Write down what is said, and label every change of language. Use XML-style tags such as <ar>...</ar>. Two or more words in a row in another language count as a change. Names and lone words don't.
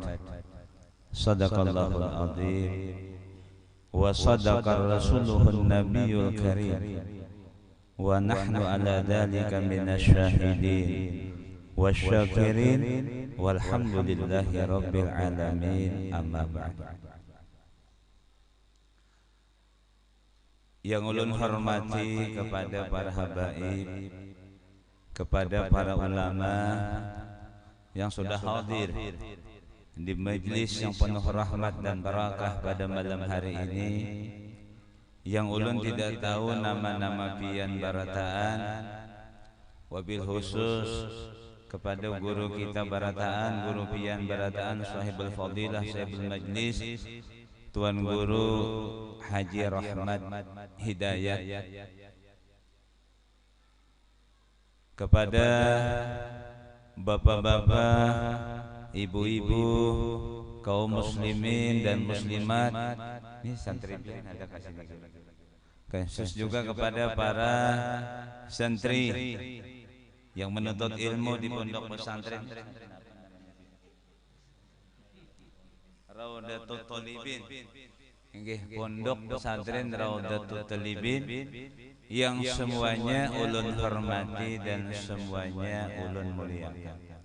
<ar>صدق الله العظيم وصدق رسوله النبي الكريم ونحن على ذلك من الشاهدين والشاكرين والحمد لله رب العالمين. أما بعد.</ar> <id>Yang ulun hormati kepada para habaib, kepada para ulama yang sudah hadir di majlis yang penuh rahmat dan barakah pada malam hari ini, yang ulun tidak tahu nama-nama</id> <bjn>pian barataan,</bjn> <ar>وبالخصوص</ar> <id>kepada guru kita barataan, guru</id> <bjn>pian barataan,</bjn> <ar>صاحب الفضيلة, صاحب المجلس,</ar> <id>Tuan Guru Haji Rahmat Hidayat, kepada bapak-bapak, ibu-ibu, kaum muslimin dan muslimat. Ini santri ada kasih khusus juga kepada para santri yang menuntut ilmu di pondok pesantren Raudatul Thalibin, pondok pesantren Raudatul Thalibin, yang semuanya ulun hormati dan semuanya ulun muliakan.</id>